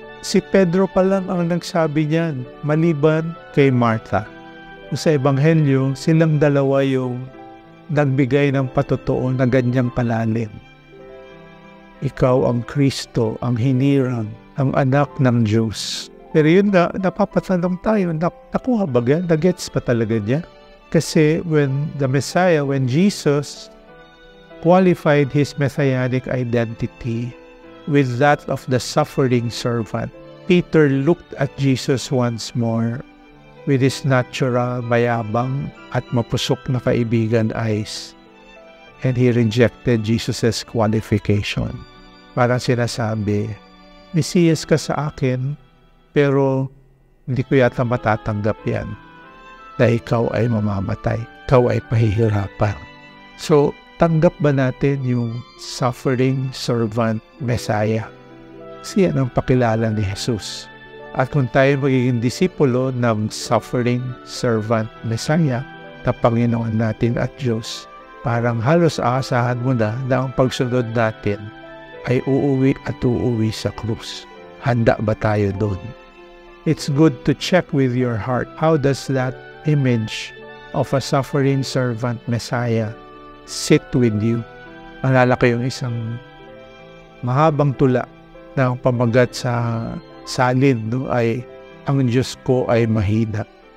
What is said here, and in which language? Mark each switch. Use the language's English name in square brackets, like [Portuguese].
[Filipino] Si Pedro pa lang ang nagsabi niyan, maliban kay Martha. Sa Ebanghelyo, silang dalawa yung nagbigay ng patotoo na ganyang palalim. Ikaw ang Kristo, ang hinirang, ang anak ng Diyos. Pero yun nga, napapatanong tayo, nakuha ba yan? Nagets pa talaga niya? [English] Kasi when Jesus qualified his messianic identity with that of the suffering servant, Peter looked at Jesus once more with his natural, [Filipino] mayabang at mapusok na kaibigan [English] eyes, and he rejected Jesus' qualification. [Filipino] Parang sinasabi, Mesiyas ka sa akin, pero hindi ko yata matatanggap yan. Na ikaw ay mamamatay, ikaw ay pahihirapan. So, tanggap ba natin yung suffering servant Messiah? Siya ang pakilala ni Jesus. At kung tayo magiging disipulo ng suffering servant Messiah na Panginoon natin at Diyos, parang halos aasahan mo na ang pagsunod natin ay uuwi at uuwi sa krus. Handa ba tayo doon? [English] It's good to check with your heart. How does that image of a suffering servant Messiah sit with you? [Filipino] Alala ko yung isang mahabang tula na ang pamagat sa salin, no, ay ang Diyos ko ay mahina.